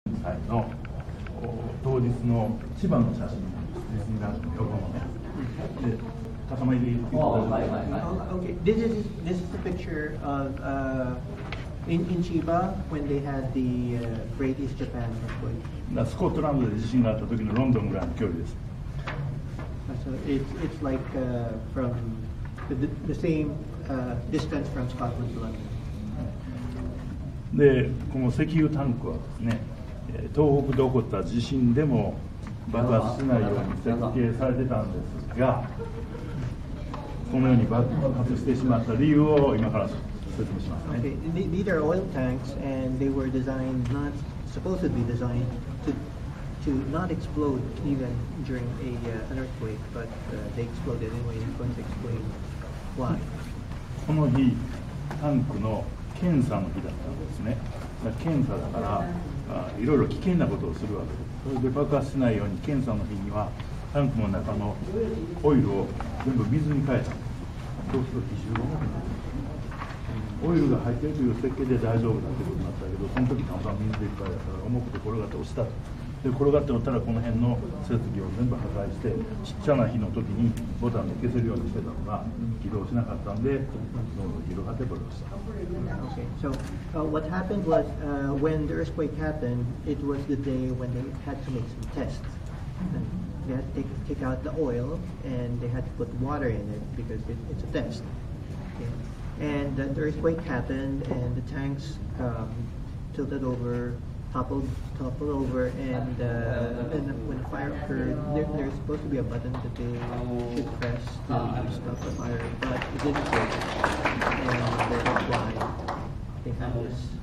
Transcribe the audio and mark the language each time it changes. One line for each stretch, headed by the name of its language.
Japanese: 祭の当日の千葉の写真なんです。ディズニーランドの横のね。で、高まりで言うと大丈夫です。
English: This is the picture of in Chiba when they had the Great East Japan earthquake.
Japanese: スコットランドで地震があった時のロンドンぐらいの距離です。
English: So it's like from the same distance from Scotland to London.
Japanese: で、この石油タンクはですね、東北で起こった地震でも爆発しないように設計されてたんですが、このように爆発してしまった理由を今から説明しますね。
English: Okay, these are oil tanks, and they were designed, not supposedly designed to not explode even during an earthquake, but they exploded anyway. I'm going to explain why.
Japanese: この日、タンクの検査の日だったんですね。検査だからいろいろ危険なことをするわけです。それで爆発しないように検査の日にはタンクの中のオイルを全部水に変えたんです。そうすると奇襲がなくなる。オイルが入っているという設計で大丈夫だということになったけど、その時たまたま水でいっぱいだから重くて転がって落ちた。で転がって落ちたらこの辺の設備を全部破壊して、ちっちゃな火の時にボタンで消せるようにしてたのが起動しなかったんで、どんどん広がってブロした。
English: Okay, so what happened was when the earthquake happened, it was the day when they had to make some tests. And they had to take out the oil, and they had to put water in it because it's a test. Okay. And the earthquake happened, and the tanks tilted over, toppled over, and when the fire occurred, there's supposed to be a button that they should press to stop the fire, but it didn't work, and that's why they had this.